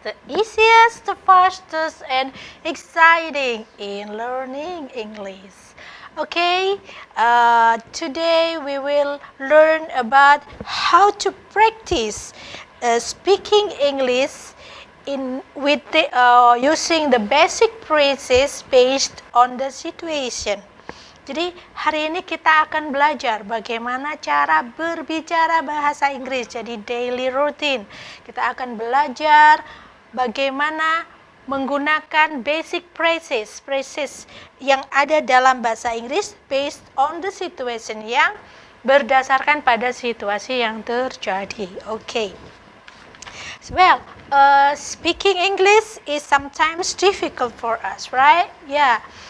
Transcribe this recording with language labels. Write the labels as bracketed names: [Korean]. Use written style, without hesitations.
[English] The easiest, the fastest, and exciting in learning English. Okay, today we will learn about how to practice speaking English using the basic phrases based on the situation. [Indonesian] Jadi hari ini kita akan belajar bagaimana cara berbicara bahasa Inggris. Jadi daily routine. Kita akan belajar bagaimana menggunakan basic phrases yang ada dalam bahasa Inggris [English] based on the situation, [Indonesian] yang berdasarkan pada situasi yang terjadi. [English] Okay. Well, speaking English is sometimes difficult for us, right? Yeah.